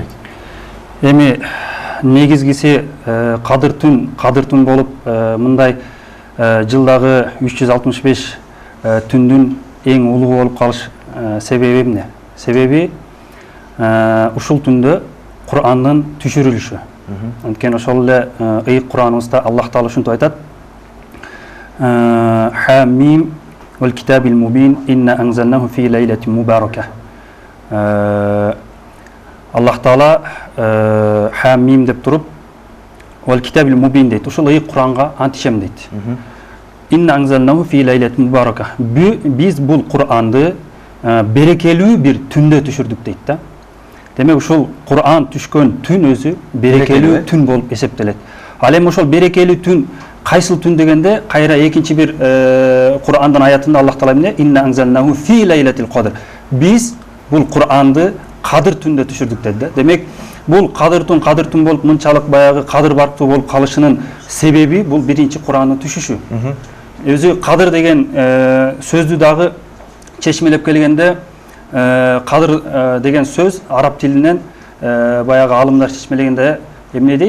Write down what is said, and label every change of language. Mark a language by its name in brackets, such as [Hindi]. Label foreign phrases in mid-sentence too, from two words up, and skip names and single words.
[Kyrgyz] Эми негизгиси Кадыр түн болуп, мындай жылдагы 365 түндүн эң улуу болуп калыш себеби эмне? Себеби ушул түндө Кур'андын түшүрүлүшү. Анткени ошол эле ыйык Кур'аныбызда Аллах Таала ушинтип айтат: [Arabic] حم والكتاب المبين إنا أنزلناه في ليلة مباركة. [Kyrgyz] Аллах Таала Хамим деп туруп, [Arabic] والكتاب المبين [Kyrgyz] дейт. Ушул ыйык Кур'анга антишем дейт. [Arabic] إنا أنزلناه في ليلة مباركة. [Kyrgyz] Биз бул Кур'анды берекелүү бир түндө түшүрдүк дейт да. Демек ушул Кур'ан түшкөн түн өзү берекелүү түн болуп эсептелет. Ал эми ошол берекелүү түн кайсыл түн дегенде, кайра экинчи бир Кур'андын аятында Аллах Таала эмне? [Arabic] إنا أنزلناه في ليلة القدر. [Kyrgyz] Биз бул Кур'анды Кадыр түндө түшүрдүк деди да. Демек бул Кадыр түн болуп мынчалык баягы кадыр барктуу болуп калышынын себеби бул биринчи Кур'андын түшүшү. Өзү Кадыр деген сөздү дагы чечмелеп келгенде, Кадыр деген сөз араб тилинен баягы алымдар чечмелегенде эмне дейт?